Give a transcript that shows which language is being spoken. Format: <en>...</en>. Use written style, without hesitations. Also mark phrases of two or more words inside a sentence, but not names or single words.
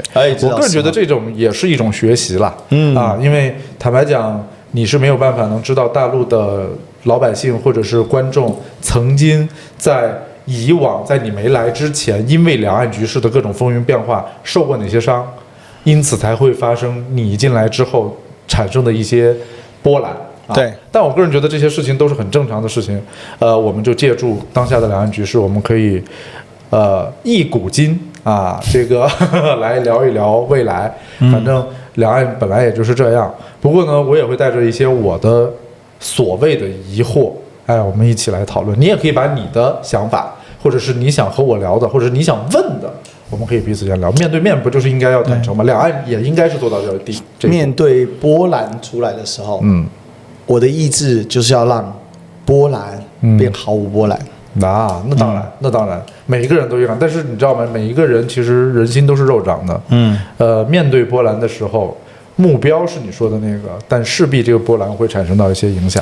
<zh>我個人覺得這種也是一種學習啦，因為坦白講，你是沒有辦法能知道大陸的老百姓或者是觀眾曾經在以往在你沒來之前，因為兩岸局勢的各種風雲變化受過哪些傷，因此才會發生你進來之後產生的一些波瀾。對，但我個人覺得這些事情都是很正常的事情，我們就借助當下的兩岸局勢，我們可以，一古今啊，這個來聊一聊未來。反正兩岸本來也就是這樣，不過呢，我也會帶着一些我的所謂的疑惑，哎，我們一起來討論。你也可以把你的想法，或者是你想和我聊的，或者是你想問的，我們可以彼此間聊。面對面不就是應該要坦誠嗎？兩岸也應該是做到這地。面對波瀾出來的時候，我的意志就是要讓波瀾變毫無波瀾。那當然，每一個人都一樣。但是你知道嗎？每一個人其實人心都是肉長的。面對波瀾的時候， 目標是你說的那个，但勢必這個波瀾會產生到一些影響。</zh>